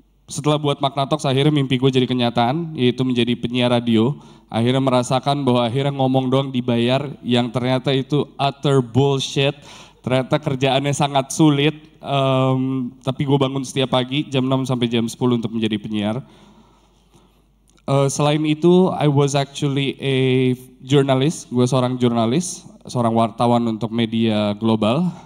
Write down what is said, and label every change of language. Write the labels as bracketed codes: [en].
[id] Setelah buat Magna Talks, akhirnya mimpi gue jadi kenyataan, yaitu menjadi penyiar radio. Akhirnya merasakan bahwa akhirnya ngomong doang dibayar, yang ternyata itu [en] utter bullshit. [id] Ternyata kerjaannya sangat sulit, tapi gue bangun setiap pagi jam 6 sampai jam 10 untuk menjadi penyiar. [en] Selain itu, I was actually a journalist. [id] Gue seorang jurnalis, seorang wartawan untuk media global.